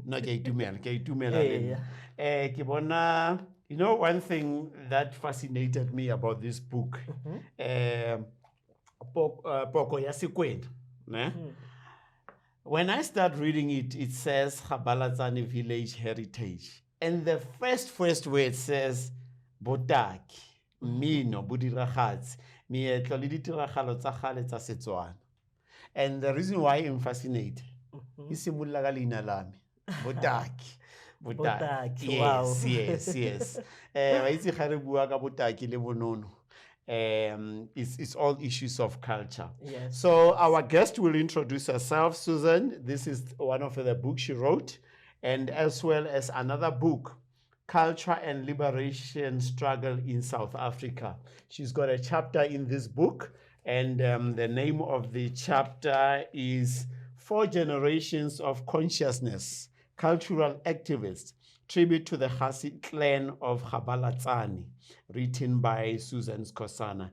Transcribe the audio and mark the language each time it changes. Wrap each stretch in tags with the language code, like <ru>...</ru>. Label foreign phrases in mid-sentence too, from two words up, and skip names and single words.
<en>No, you know, one thing that fascinated me about this book,</en> <tn>Poko ya Sekwena, ne?</tn> <en>When I start reading it, it says Kgabalatsane village heritage. And the first word says</en> <tn>Botaki, Mino, Budiragats, Mietlo le ditiragalo tsa kgale tsa Setswana.</tn> <en>And the reason why I'm fascinated is</en> <tn>simulaga leina lami,</tn> <en>Botaki. Botaki, wow. Yes.</en> <tn>Wa itse ga re bua ka Botaki le bonono.</tn> <en>It's all issues of culture. Yes. So our guest will introduce herself, Suzan. This is one of the books she wrote, and as well as another book, Culture and Liberation Struggle in South Africa. She's got a chapter in this book, and the name of the chapter is 4 Generations of Consciousness, Cultural Activists, Tribute to the Kgasi Clan of Kgabalatsane, written by Suzan Skhosana.</en>